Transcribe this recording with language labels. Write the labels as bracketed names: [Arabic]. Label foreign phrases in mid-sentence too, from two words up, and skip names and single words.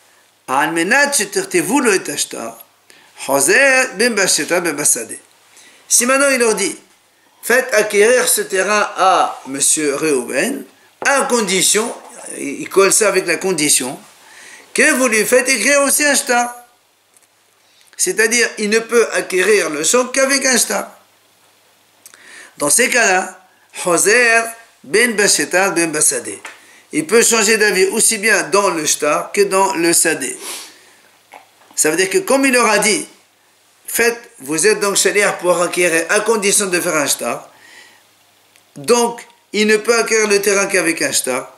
[French] Si maintenant il leur dit, faites acquérir ce terrain à M. Réhouven, à condition, il colle ça avec la condition, que vous lui faites écrire aussi un shtar. C'est-à-dire, il ne peut acquérir le champ qu'avec un shtar. Dans ces cas-là, [Hebrew] חוזר בין בשטר בין בשדה. [French] Il peut changer d'avis aussi bien dans le shtar que dans le sadeh. Ça veut dire que comme il leur a dit, faites, vous êtes donc shaliach pour acquérir à condition de faire un shtar. Donc, il ne peut acquérir le terrain qu'avec un shtar.